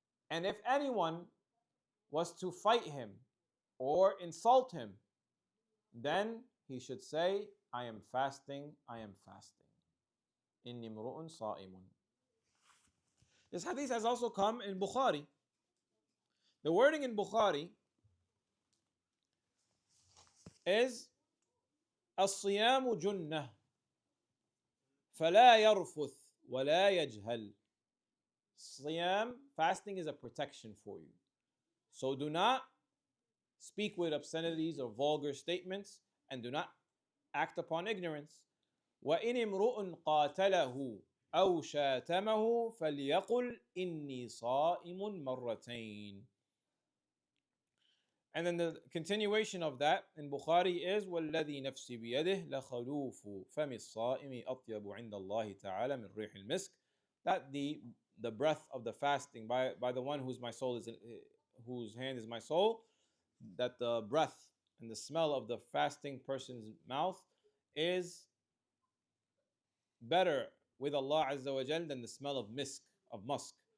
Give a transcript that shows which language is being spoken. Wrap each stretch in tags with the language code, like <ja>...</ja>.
<en>And if anyone was to fight him or insult him, then he should say, I am fasting, I am fasting. Inni mru'un sa'imun. This hadith has also come in Bukhari. The wording in Bukhari is</en> <ar>الصيام جنة فلا يرفث ولا يجهل.</ar> <en>Siyam, fasting, is a protection for you. So do not speak with obscenities or vulgar statements, and do not act upon ignorance.</en> <ar>وَإِنِ امْرُؤٌ قَاتَلَهُ أَوْ شَاتَمَهُ فَلْيَقُلْ إِنِّي صَائِمٌ مَرَّتَيْنِ.</ar> <en>And then the continuation of that in Bukhari is</en> <ar>وَالَّذِي نَفْسِي بِيَدِهِ لَخَلُوفُ فَمِ الصَّائِمِ أَطْيَبُ عِنْدَ اللَّهِ تَعَالَى مِنْ رِيحِ الْمِسْكِ.</ar> <en>That the breath of the fasting by the one whose hand is my soul, that the breath and the smell of the fasting person's mouth is better with Allah Azza wa Jal than the smell of musk.</en>